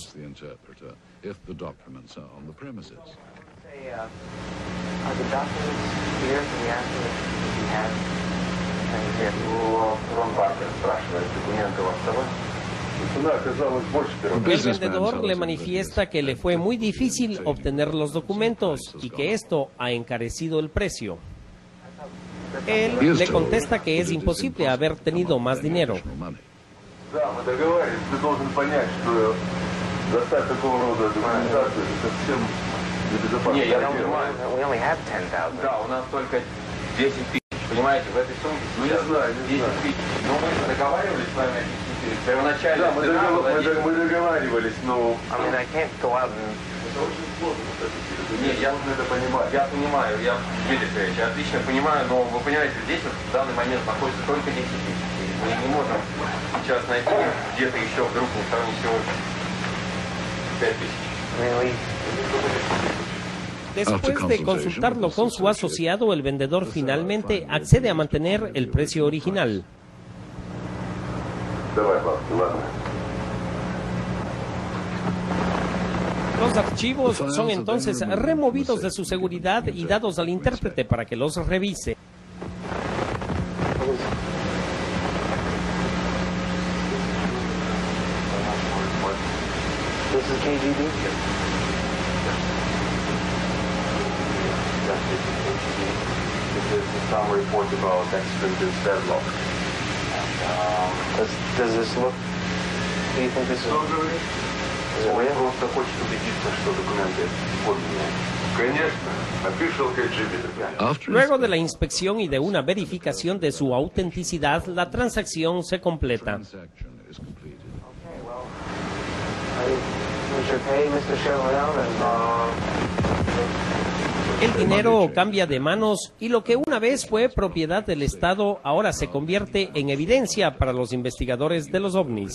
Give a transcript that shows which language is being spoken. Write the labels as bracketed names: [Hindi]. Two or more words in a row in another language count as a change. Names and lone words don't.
[Spanish] El vendedor le manifiesta que le fue muy difícil obtener los documentos y que esto ha encarecido el precio. Él le contesta que es imposible haber tenido más dinero. [Russian] Понимаете, в этой сумке сейчас 10 тысяч. Но мы договаривались с вами первоначально. Да, мы договаривались, но... Это очень сложно. Нет, я это понимаю. Я понимаю, я, Дмитрий Сергеевич, я отлично понимаю, но вы понимаете, здесь вот в данный момент находится только 10 тысяч. Мы не можем сейчас найти где-то еще вдруг на стороне всего 5 тысяч. [Spanish] Después de consultarlo con su asociado, el vendedor finalmente accede a mantener el precio original. Los archivos son entonces removidos de su seguridad y dados al intérprete para que los revise. [English] Some report about extradited deadlock. Does this look? Do you think this is? [Russian] Он просто хочет убедиться, что документы подлинные. Конечно, [English] official KGB. [Spanish] Luego de la inspección y de una verificación de su autenticidad, la transacción se completa. El dinero cambia de manos y lo que una vez fue propiedad del Estado ahora se convierte en evidencia para los investigadores de los ovnis.